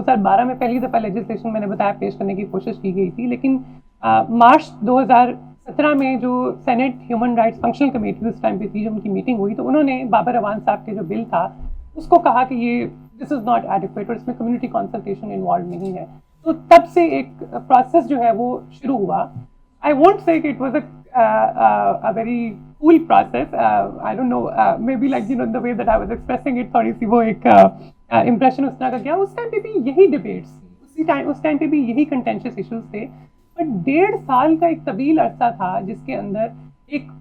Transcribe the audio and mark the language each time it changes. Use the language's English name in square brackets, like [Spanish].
[Urdu] 2012 میں پہلی دفعہ لیجسلیشن میں نے بتایا پیش کرنے کی کوشش کی گئی تھی، لیکن مارچ 2017 میں جو Saint human rights functional committee اس ٹائم پہ تھی، جو ان کی میٹنگ ہوئی تو انہوں نے بابر اعوان صاحب کے جو بل تھا اس کو کہا کہ یہ [English] this is not adequate [Urdu] اور اس میں کمیونٹی کنسلٹیشن انوالو نہیں ہے. تو تب سے ایک پروسیس جو ہے وہ شروع ہوا. [English] I won't say کہ it was a very cool process. I don't know, maybe like the way that I was expressing it, [Urdu] تھوڑی سی وہ ایک امپریشن اس طرح کا گیا. اس ٹائم پہ بھی یہی ڈبیٹس تھی، اس ٹائم پہ بھی یہی کنٹینشیس ایشوز تھے. بٹ 1.5 سال کا ایک طویل عرصہ تھا جس کے اندر ایک